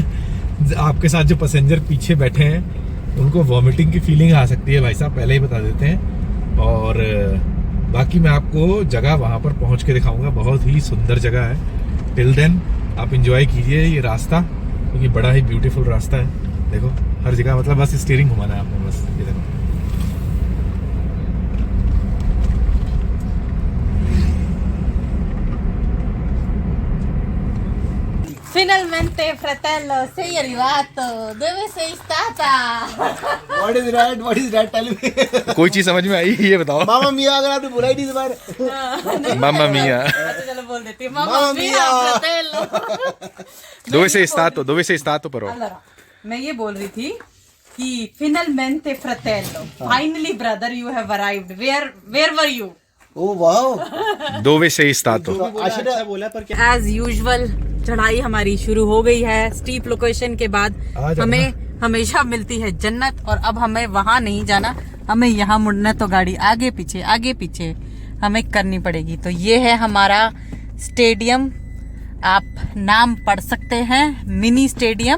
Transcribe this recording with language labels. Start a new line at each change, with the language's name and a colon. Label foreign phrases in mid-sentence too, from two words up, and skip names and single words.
Hindi: आपके साथ जो पैसेंजर पीछे बैठे हैं उनको वॉमिटिंग की फीलिंग आ सकती है भाई साहब, पहले ही बता देते हैं। और बाकी मैं आपको जगह वहां पर पहुंच के दिखाऊंगा, बहुत ही सुंदर जगह है।
English: till then
Hindi: आप इंजॉय कीजिए ये रास्ता, क्योंकि बड़ा ही ब्यूटीफुल रास्ता है। देखो हर जगह, मतलब बस स्टीयरिंग घुमाना है आपने, बस ये देखो।
Italian: Finalmente, fratello, sei arrivato. Dove sei stata?
English: What is that? Tell me.
Hindi: कोई चीज समझ में आई ये बताओ।
Italian: mamma mia,
Hindi: अगर आपने बुलाई नहीं दोबारा।
Italian: mamma mia,
Hindi: अच्छा चलो बोल देती हूँ।
Italian: Mamma mia, fratello. dove sei stato però? Allora,
Hindi: मैं ये बोल रही थी कि
Italian: finalmente, fratello,
English: finally brother, you have arrived. Where were you? Oh wow.
Italian: dove sei stato?
Hindi: अच्छा बोला पर क्या
English: As usual,
Hindi: चढ़ाई हमारी शुरू हो गई है।
English: steep location
Hindi: के बाद हमें हमेशा मिलती है जन्नत, और अब हमें वहां नहीं जाना, हमें यहाँ मुड़ना, तो गाड़ी आगे पीछे हमें करनी पड़ेगी। तो ये है हमारा स्टेडियम, आप नाम पढ़ सकते हैं,
English: mini stadium.